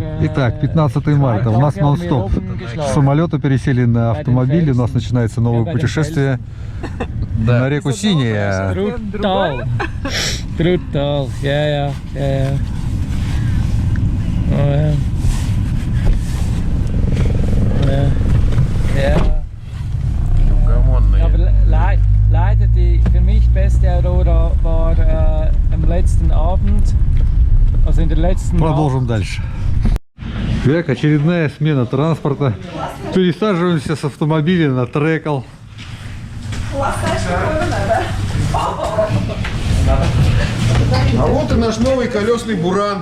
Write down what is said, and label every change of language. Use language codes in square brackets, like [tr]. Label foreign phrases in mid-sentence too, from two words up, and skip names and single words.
[ru] Итак, 15 марта. У нас нон-стоп. С самолета пересели на автомобиль. У нас начинается новое путешествие на реку Синяя. [de] Truttal. Truttal. Ja. Aber leider die für mich beste Aurora war am letzten Abend, also in der letzten Nacht. [ru] Продолжим дальше. Так, очередная смена транспорта. Пересаживаемся с автомобиля на трекал. А вот и наш новый колесный буран.